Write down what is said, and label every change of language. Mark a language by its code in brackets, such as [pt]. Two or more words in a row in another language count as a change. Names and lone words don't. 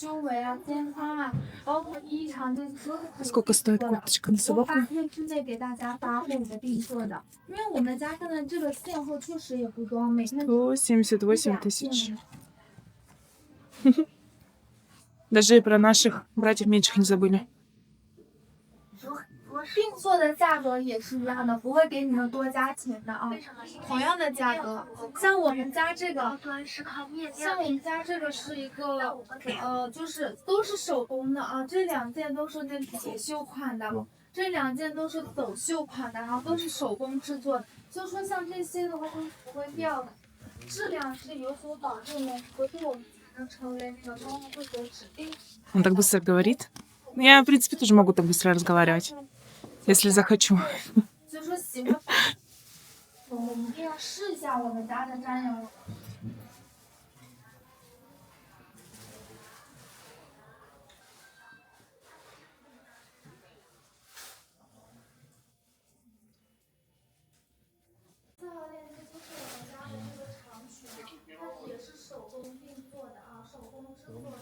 [ru] Сколько стоит кофточка на собаку? 178 тысяч. Даже и про наших братьев меньших не забыли. [zh] 定做的价格也是一样的，不会给你们多加钱的啊。同样的价格，像我们家这个，是一个就是都是手工的啊，这两件都是那铁绣款的，这两件都是走绣款的，然后都是手工制作的。就说像这些的话都是不会掉的，质量是有所保证的，回头我们才能成为那个高会所指定。 [ru] Он так быстро говорит. Я, в принципе, тоже могу так быстро разговаривать, если захочу. [zh] 就说喜欢，我们一定要试一下我们家的蘸油。4号链接就是我们家的这个长裙啊，它也是手工定做的啊，手工制作的。